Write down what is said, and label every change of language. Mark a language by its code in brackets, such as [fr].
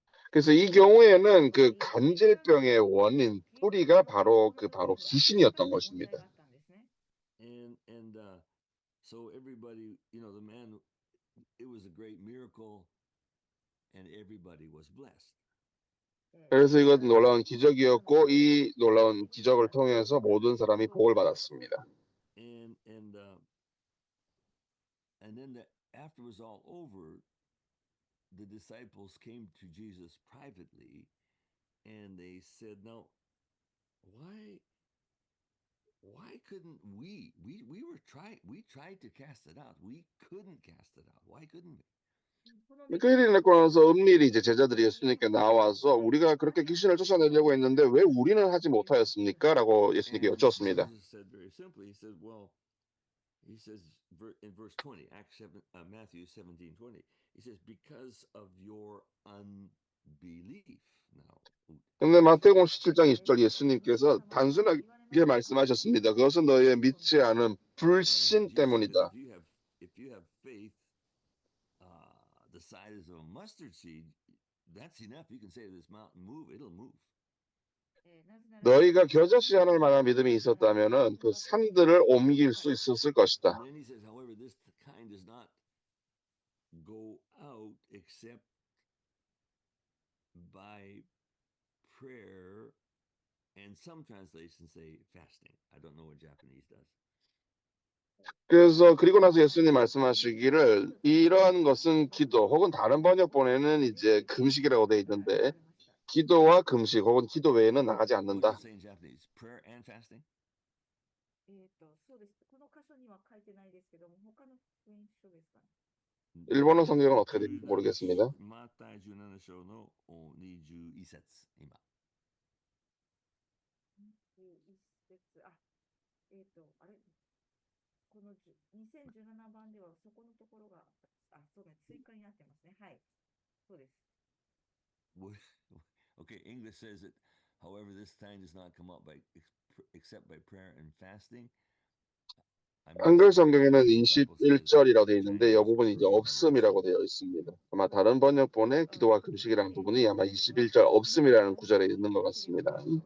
[ko] 그래서 이 경우에는 그 간질병의 원인 뿌리가 바로 귀신이었던 것입니다. [en] And so everybody, you know, the man, it was a great miracle, and everybody was blessed. [ko] 그래서 이건 놀라운 기적이었고 이 놀라운 기적을 통해서 모든 사람이 복을 받았습니다. [en] And then after it was all over, the disciples came to Jesus privately, and they said, "Now, why couldn't we tried to cast it out. We couldn't cast it out. Why couldn't we?" [ko] 그 일이 있고 나서 은밀히 이제 제자들이 예수님께 나와서 우리가 그렇게 귀신을 쫓아내려고 했는데 왜 우리는 하지 못하였습니까? 라고 예수님께 여쭈었습니다. [en] Jesus said very simply, he said, well, he says in verse 20, Matthew 17:20, he says, because of your unbelief. Now, [ko] 근데 마태복음 17장 20절 예수님께서 단순하게 말씀하셨습니다. 그것은 너희의 믿지 않은 불신 때문이다. [en] If you have faith the size of a mustard seed, that's enough. You can say to this mountain, move, it'll move. [ko] 너희가 겨자씨 하나를 만한 믿음이 있었다면은 그 산들을 옮길 수 있었을 것이다. [en] And then he says, however, this kind does not go out except by prayer, and some translations say fasting. I don't know what Japanese does. [ko] 그래서 그리고 나서 예수님 말씀하시기를 이러한 것은 기도 혹은 다른 번역본에는 이제 금식이라고 돼 있는데 기도와 금식 혹은 기도 외에는 나가지 [en] What does [ko] 않는다. [en] it say in Japanese? Prayer and fasting? [ja] そうです。この箇所には書いてないですけども、他の福音書ですかね。 [ko] 일본어 성경은 어떻게 되는지 모르겠습니다. [ja] マタイ17章の21節今。 21節、あれこの2017番ではそこのところが、そうだ、追加になってますね。はい。そうです。 [en] Okay, English says that, however, this time does not come up except by prayer and fasting. [ko] 한글 성경에는 21절이라고 되어 있는데 이 부분이 이제 없음이라고 되어 있습니다. 아마 다른 번역본에 기도와 금식이라는 부분이 아마 21절 없음이라는 구절에 있는 것 같습니다.